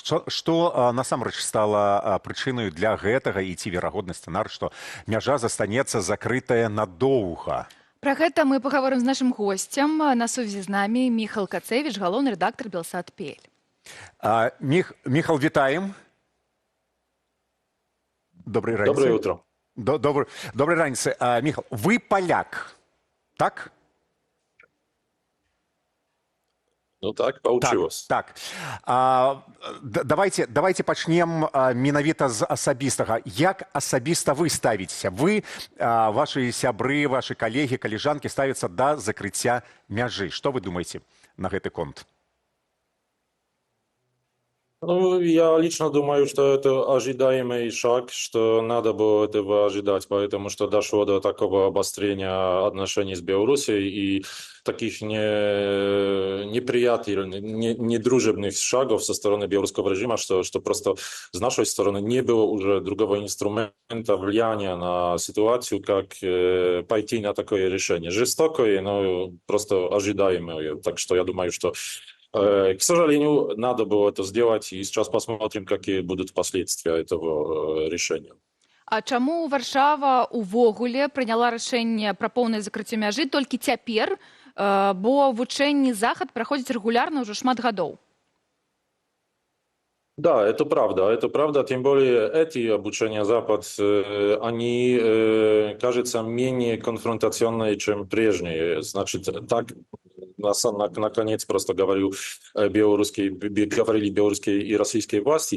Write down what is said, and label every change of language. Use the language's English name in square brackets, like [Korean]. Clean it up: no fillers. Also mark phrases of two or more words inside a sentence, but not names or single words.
[Belarusian] Што насамрэч стала прычынаю для гэтага і ці верагодны сцэнар, што мяжа застанецца закрытая надоўга? Пра гэта мы пагаворым з нашым госцем. На сувязі з намі Міхал Кацевіч, галоўны рэдактар Белсат.пл. Міхал, вітаем. Добрай раніцы. [Russian] Доброе утро. [Belarusian] Добрай раніцы. Міхал, вы паляк, так? [Russian] Ну так, получилось. [Belarusian] Так. Давайте пачнем менавіта з асабістага. Як асабіста вы ставіцеся? Вы, вашы сябры, вашы калегі, калежанкі ставяцца да закрыцця мяжы. Што вы думаеце на гэты конт? Ну, [Russian] я лично думаю, что это ожидаемый шаг, что надо было этого ожидать, потому что дошло до такого обострения отношений с Белоруссией и таких неприятельных, недружебных шагов со стороны белорусского режима, что просто с нашей стороны не было уже другого инструмента влияния на ситуацию, как пойти на такое решение. Жестокое, но просто ожидаемое. Так что я думаю, что к сожалению, надо было это сделать, и сейчас посмотрим, какие будут последствия этого решения. [Belarusian] А чаму Варшава увогуле прыняла рашэнне пра поўнае закрыццё мяжы толькі цяпер, бо вучэнні захад праходзяць рэгулярна ўжо шмат гадоў? [Russian] Да, это правда, тем более эти обучения Запад, они, кажется, менее конфронтационные, чем прежние. Значит, так, наконец, просто говорю, говорили белорусские и российские власти.